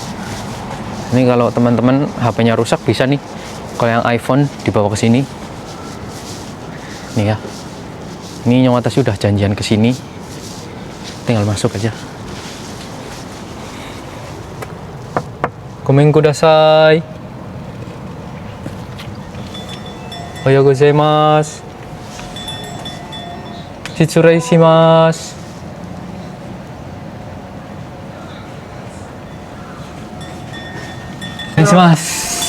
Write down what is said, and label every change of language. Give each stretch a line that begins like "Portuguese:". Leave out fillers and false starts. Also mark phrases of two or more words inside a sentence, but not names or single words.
Indonesian: Ini kalau teman-teman HP-nya rusak bisa nih, kalau yang iPhone dibawa ke sini. Nih ya. Ini Nyawata sudah janjian ke sini, tinggal masuk aja.
Japanese: ごめんください. おはようございます. 失礼します. お願いします。